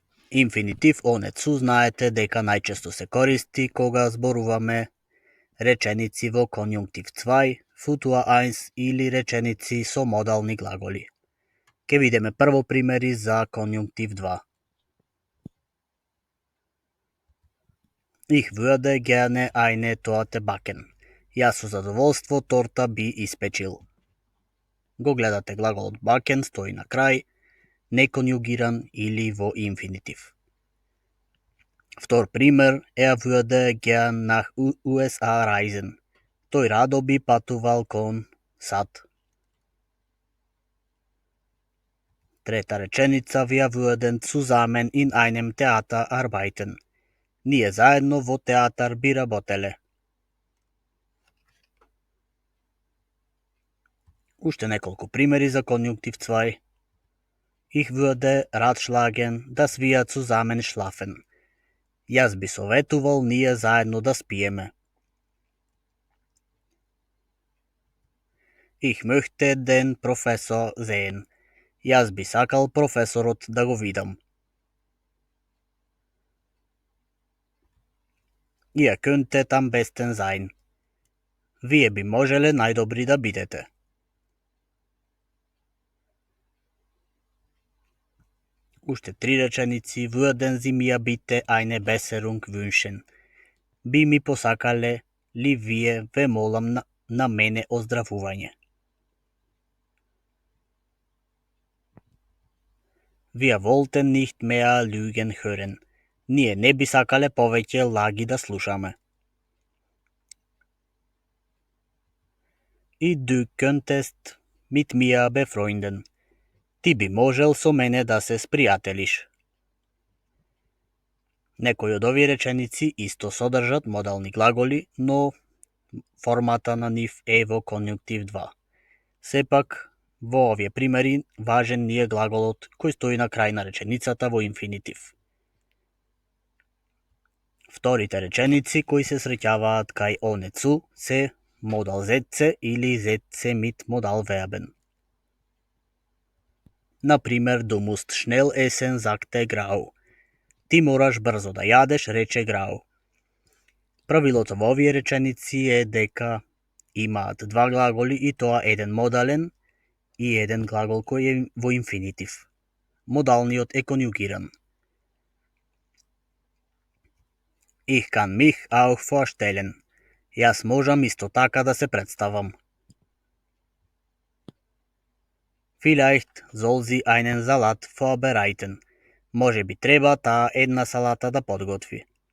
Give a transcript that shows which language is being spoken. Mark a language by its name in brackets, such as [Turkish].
[German] Инфинитив ohne zu [Macedonian] знаете дека најчесто се користи кога зборуваме реченици во конјунктив 2, футуа 1 или реченици со модални глаголи. Ќе видиме прво примери за конјунктив 2. [German] Ich würde gerne eine Torte backen. [Macedonian] Јас со задоволство торта би испечил. Го гледате глаголот backen стои на крај, неконјугиран или во инфинитив. Втор пример, [German] würde gern nach USA reisen. [Macedonian] Тој радо би патувал кон САД. Трета реченица, [German] wir würden zusammen in einem Theater arbeiten. [Macedonian] Ние заедно во театар би работеле. Уште неколку примери за конјунктив 2. [German] Ich würde ratschlagen, dass wir zusammen schlafen. [Macedonian] Јас би советувал ние заедно да спиеме. [German] Ich möchte den Professor sehen. [Macedonian] Јас би сакал професорот да го видам. [German] Ihr könntet am besten sein. [Macedonian] Вие би можеле најдобри да бидете. Уште три реченици, [German] würden Sie mir bitte eine Besserung wünschen. [Macedonian] Би ми посакале ли вие ве молам на мене оздравување. [German] Wir wollten nicht mehr Lügen hören. [Macedonian] Ние не би сакале повеќе лаги да слушаме. [German] И du könntest mit mir befreunden. [Macedonian] Ти би можел со мене да се спријателиш. Некои од овие реченици исто содржат модални глаголи, но формата на нив е во конјунктив 2. Сепак, во овие примери важен ни е глаголот кој стои на крај на реченицата во инфинитив. Вторите реченици кои се среќаваат кај ohne zu се модал зетце или зетце mit модал verben. [German] Например, du musst schnell essen, sagte Grau. [Macedonian] Ти мораш брзо да јадеш, рече Грау. Правилото во овие реченици е дека имаат два глаголи и тоа еден модален и еден глагол кој е во инфинитив. Модалниот е конјугиран. [German] Ich kann mich auch vorstellen. [Macedonian] Јас можам исто така да се представам. [German] Vielleicht soll sie einen Salat vorbereiten. [Macedonian] Може би треба таа една салата да подготви.